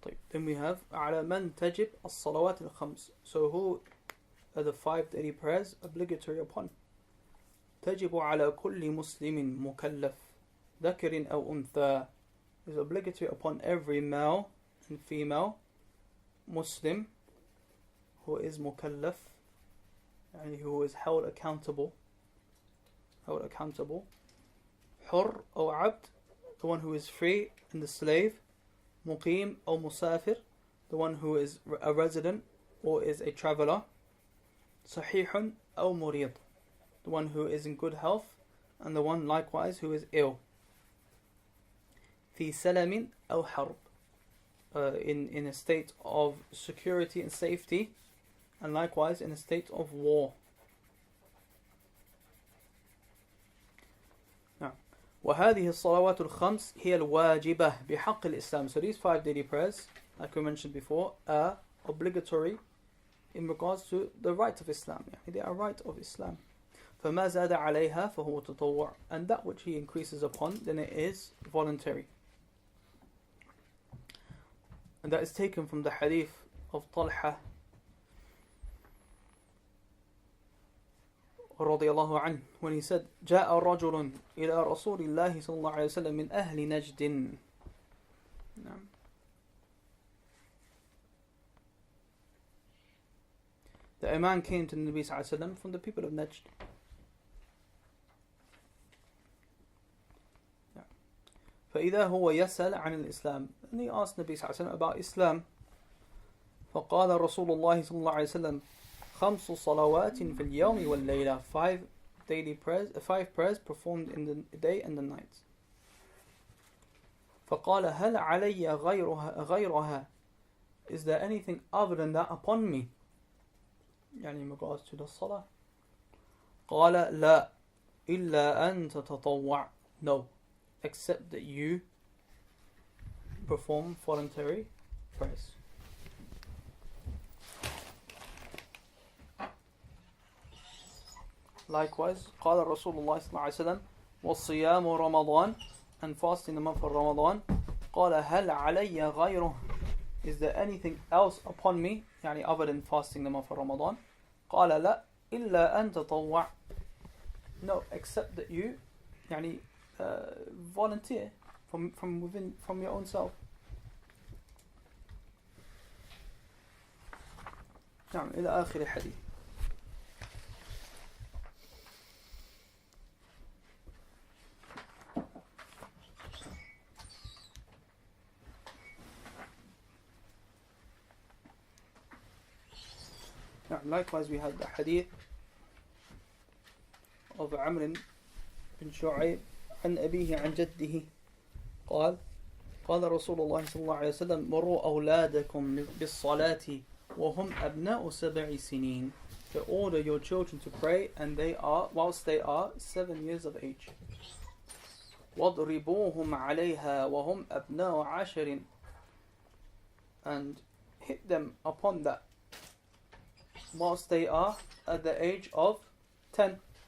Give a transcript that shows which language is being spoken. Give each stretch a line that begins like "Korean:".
English: Then we have
Arabic: على من تجب الصلوات الخمس.
English: So who are the 5 daily prayers obligatory upon?
Arabic: تجب على كل مسلم مكلف ذكر أو أنثى.
English: Is obligatory upon every male and female Muslim who is mukallaf, and who is held accountable.
Arabic: حر أو عبد,
English: the one who is free and the slave. Muqim or Musafir, the one who is a resident or is a traveller. Sahihun or Murid, the one who is in good health and the one likewise who is ill. Fi salamin or harb, in a state of security and safety, and likewise in a state of war.
Arabic: وهذه الصلوات الخمس هي الواجبة بحق الإسلام.
English: So these 5 daily prayers, like we mentioned before, are obligatory in regards to the right of Islam. They are right of Islam.
Arabic: فما زاد عليها فهو تطوع.
English: And that which he increases upon, then it is voluntary. And that is taken from the hadith of Talha
Arabic: رضي الله عنه,
English: when he said
Arabic: جاء رجل إلى رسول الله صلى الله عليه وسلم من أهل نجد.
English: The man came to the Nabi
Arabic: صلى الله عليه وسلم
English: from the people of Najd.
Arabic: فإذا هو يسأل عن الإسلام,
English: and he asked Nabi
Arabic: صلى الله عليه وسلم
English: about Islam.
Arabic: فقال رسول الله صلى الله عليه وسلم 5 صلوات في اليوم والليلة.
English: 5 daily prayers, 5 prayers performed in the day and the night.
Arabic: فقال هل علي غيرها,
English: is there anything other than that upon me,
Arabic: يعني
English: in regards to the salah?
Arabic: قال لا إلا أن تتطوع,
English: no, except that you perform voluntary prayers. Likewise,
Arabic: قال رسول الله صلى الله عليه وسلم وصيام رمضان,
English: and fasting the month of Ramadan.
Arabic: قال هل علي غيره,
English: is there anything else upon me,
Arabic: يعني
English: other than fasting the month of Ramadan?
Arabic: قال لا إلا أن تطوع,
English: no, except that you
Arabic: يعني
English: volunteer from within, from your own self.
Arabic: نعم إلى آخر الحديث.
English: Likewise, we have the hadith of Amr bin Shu'ayb
Arabic: عن أبيه عن جده قال رسول الله صلى الله عليه وسلم مروا أولادكم بالصلاة وهم أبناء 7 سنين.
English: To order your children to pray, and whilst they are 7 years of age.
Arabic: وَاضْرِبُوهُمْ عَلَيْهَا وَهُمْ أَبْنَاءُ 10,
English: and hit them upon that whilst they are at the age of 10.